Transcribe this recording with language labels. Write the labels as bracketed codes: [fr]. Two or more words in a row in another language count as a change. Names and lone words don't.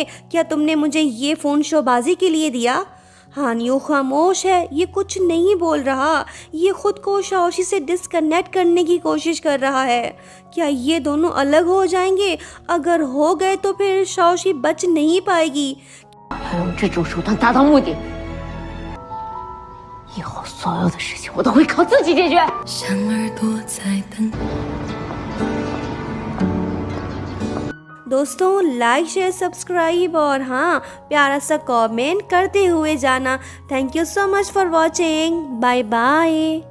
[hi] क्या तुमने मुझे ये फ़ोन शोबाजी के लिए दिया? हानियो खामोश है, ये कुछ नहीं बोल रहा। ये खुद को शाओशी से डिस्कनेक्ट करने की कोशिश कर रहा है। क्या ये दोनों अलग हो जाएंगे? अगर हो गए तो फिर शाओशी बच नहीं पाएगी। [zh] 要用这种手段达到目的，以后所有的事情我都会靠自己解决。像耳朵在等。 [hi] दोस्तों [en] like share subscribe [hi] और हाँ प्यारा सा कमेंट करते हुए जाना। [en] Thank you so much for watching. Bye bye.